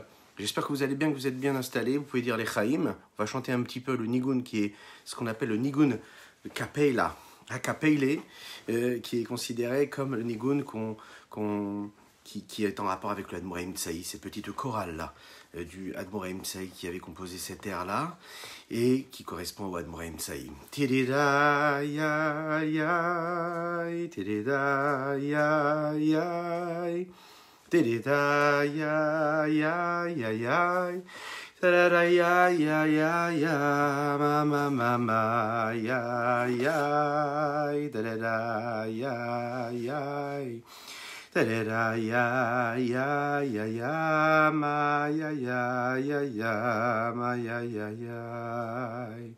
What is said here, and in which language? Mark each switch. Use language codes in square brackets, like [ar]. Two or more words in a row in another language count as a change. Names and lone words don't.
[fr] J'espère que vous allez bien, que vous êtes bien installés. Vous pouvez dire les Chaïm. On va chanter un petit peu le Nigun, qui est ce qu'on appelle le Nigun Kapeila, Akapeile, qui est considéré comme le Nigun qui est en rapport avec le Admour Haïm Saï, cette petite chorale-là du Admour Haïm Saï qui avait composé cet air-là et qui correspond au Admour Haïm Saï. Tidida ya ya, tidida ya ya, tidida ya ya ya ya. Ta-da-da, ya, ya, ya, ya, ma, ma, ma, ma, ya, ya, da-da-da, ya, ya, da-da-da, ya, ya, ya, ya, ma, ya, ya, ya, ya, ma, ya, ya, ya.